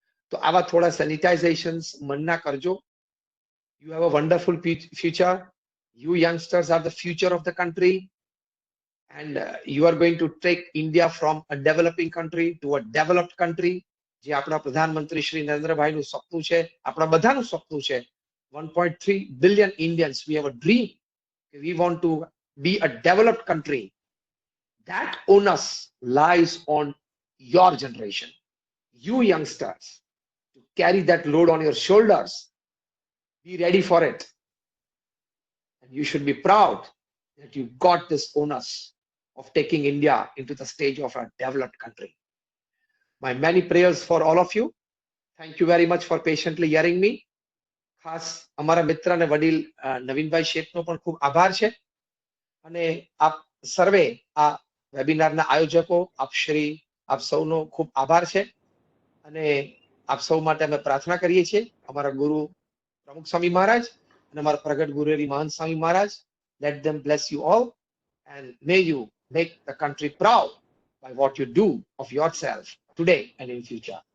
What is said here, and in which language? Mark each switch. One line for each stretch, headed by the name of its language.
Gujarati: તો આવા થોડા સેનિટાઇઝેશન્સ મનના કરજો.
English: You have a wonderful future. You youngsters are the future of the country, and you are going to take India from a developing country to a developed country.
Gujarati: જે આપણા પ્રધાનમંત્રી શ્રી નરેન્દ્રભાઈનું સપનું છે, આપણા બધાનું સપનું છે.
English: 1.3 billion Indians, we have a dream. We want to be a developed country. That onus lies on your generation, you youngsters, to carry that load on your shoulders. Be ready for it. And you should be proud that you got this onus of taking India into the stage of a developed country. My many prayers for all of you. Thank you very much for patiently hearing me.
Gujarati: ખાસ અમારા મિત્ર અને વડીલ નવીનભાઈ શેઠનો પણ ખૂબ આભાર છે અને આપ સર્વે આ વેબિનારના આયોજકો આપ સૌનો ખૂબ આભાર છે અને આપ સૌ માટે અમે પ્રાર્થના કરીએ છીએ અમારા ગુરુ પ્રમુખ સ્વામી મહારાજ અને અમારા પ્રગટ ગુરુ મહંત Swami Maharaj.
English: Let them bless you all and may you make the country proud by what you do of yourself today and in future.